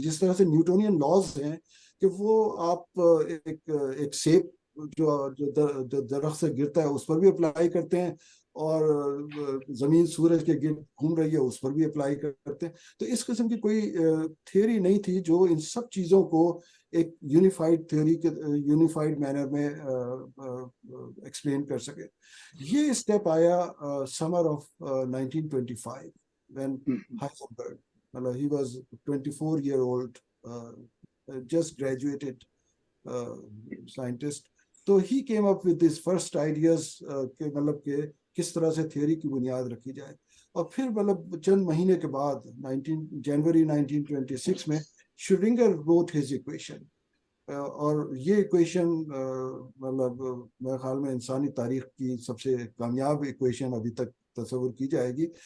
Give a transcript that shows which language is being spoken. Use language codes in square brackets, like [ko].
[ur] جس طرح سے نیوٹونین لاز ہیں کہ وہ آپ ایک سیب جو درخت سے گرتا ہے اس پر بھی اپلائی کرتے ہیں، اور زمین سورج کے گرد گھوم رہی ہے اس پر بھی اپلائی کرتے ہیں. تو اس قسم کی کوئی تھیوری نہیں تھی جو ان سب چیزوں کو ایک یونیفائڈ تھیوری کے یونیفائڈ مینر میں ایکسپلین کر سکے. یہ اسٹیپ آیا [en] Summer of 1925 when Heisenberg, he was 24 year old just graduated scientist. [ur] تو [en] he came up with his first ideas [ur] کہ مطلب کہ کس طرح سے تھیوری کی بنیاد رکھی جائے. اور پھر مطلب چند مہینے کے بعد جنوری 1926 میں شرڈنگر [en] wrote his equation. [ur] اور یہ ایکویشن مطلب میرے خیال میں انسانی تاریخ کی سب سے کامیاب ایکویشن ابھی تک تصور کی جائے گی.